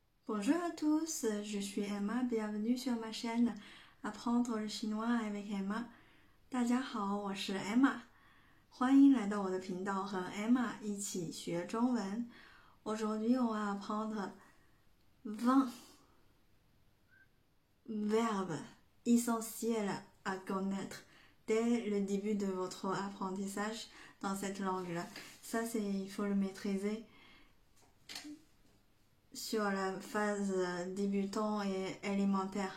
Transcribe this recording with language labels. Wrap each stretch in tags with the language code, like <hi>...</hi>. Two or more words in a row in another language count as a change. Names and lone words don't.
<fr>Bonjour à tous, je suis Emma, bienvenue sur ma chaîne Apprendre le chinois avec Emma.</fr> <zh>大家好，我是 Emma， 欢迎来到我的频道，和 Emma 一起学中文。</zh> <fr>Aujourd'hui, on va apprendre 20 verbes essentiels à connaître dès le début de votre apprentissage dans cette langue-là. Ça, il faut le maîtriser sur la phase débutant et élémentaire.</fr>